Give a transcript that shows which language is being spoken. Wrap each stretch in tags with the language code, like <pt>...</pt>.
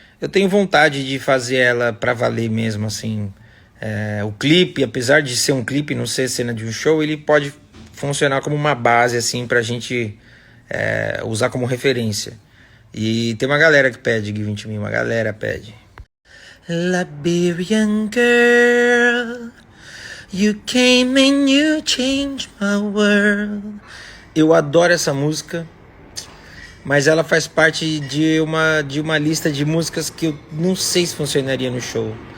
<pt>Eu tenho vontade de fazer ela pra valer mesmo, assim. O clipe, apesar de ser um clipe, não ser cena de um show, ele pode funcionar como uma base, assim, pra gente usar como referência. E tem uma galera que pede Give It To Me, uma galera pede.</pt> <en>Liberian girl, you came and you changed my world.</en> <pt>Eu adoro essa música, mas ela faz parte de uma lista de músicas que eu não sei se funcionaria no show.</pt>